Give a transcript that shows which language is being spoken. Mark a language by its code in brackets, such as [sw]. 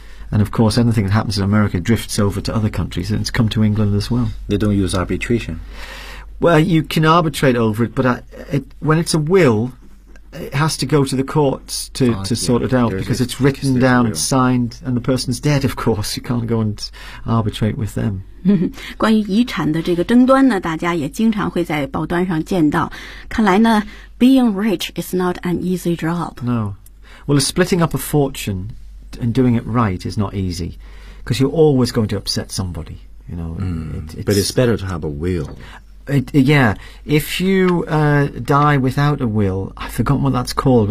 [en] And of course, anything that happens in America drifts over to other countries, and it's come to England as well. They don't use arbitration. Well, you can arbitrate over it, but when it's a will, it has to go to the courts sort it out. There's because it's written down, it's signed, and the person's dead, of course. You can't go and arbitrate with them. [zh] 关于遗产的这个争端呢，大家也经常会在报端上见到。看来呢 [en] ，being rich is not an easy job. No. Well, splitting up a fortune and doing it right is not easy, because you're always going to upset somebody. You know. But it's better to have a will. If you die without a will, I've forgotten what that's called.